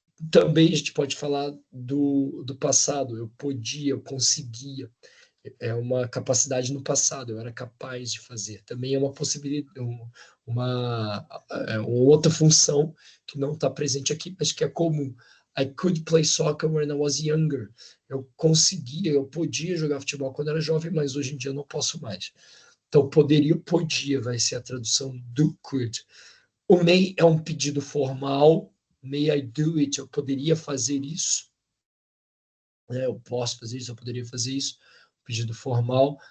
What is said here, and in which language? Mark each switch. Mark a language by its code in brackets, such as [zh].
[pt] Também a gente pode falar do passado. Eu podia, eu conseguia. É uma capacidade no passado, eu era capaz de fazer. Também é uma possibilidade, uma outra função que não está presente aqui, mas que é comum. [en] I could play soccer when I was younger. [pt] Eu conseguia, eu podia jogar futebol quando era jovem, mas hoje em dia eu não posso mais. Então, poderia, podia, vai ser a tradução do could. O may é um pedido formal. [en] May I do it? [pt] Eu poderia fazer isso. Eu posso fazer isso, eu poderia fazer isso, pedido formal.